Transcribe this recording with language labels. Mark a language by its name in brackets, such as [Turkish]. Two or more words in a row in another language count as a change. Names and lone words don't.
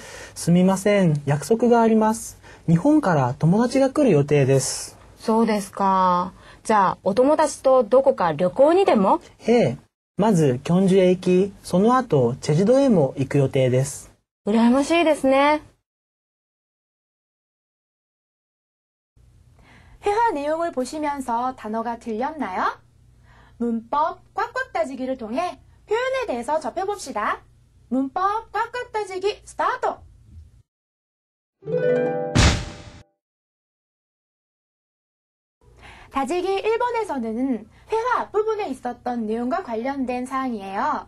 [Japanese] すみません、約束があります。日本から友達が来る予定です。そうですか。じゃあ、お友達とどこか旅行にでも？ええ、まずキョンジュへ行き、その後チェジュ島へも行く予定です。羨ましいですね。 [Korean] 회화 내용을 보시면서 단어가 들렸나요? 문법 꽉꽉 따지기를 통해 표현에 대해서 접해봅시다. 문법 꽉꽉 따지기 스타트! 다지기 1번에서는 회화 앞부분에 있었던 내용과 관련된 사항이에요.